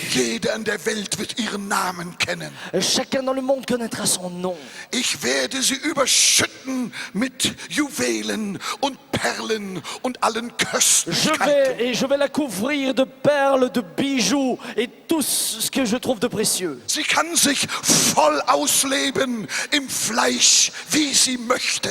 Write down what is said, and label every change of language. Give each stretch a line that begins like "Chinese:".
German: Jeder in der Welt wird ihren Namen kennen.
French: Chacun dans le monde connaîtra son nom.
German: Ich werde sie überschütten mit Juwelen und Perlen und allen Köstlichkeiten.
French: Je vais la couvrir de perles, de bijoux et tout ce que je trouve de précieux.
German: Sie kann sich voll ausleben im Fleisch, wie sie möchte.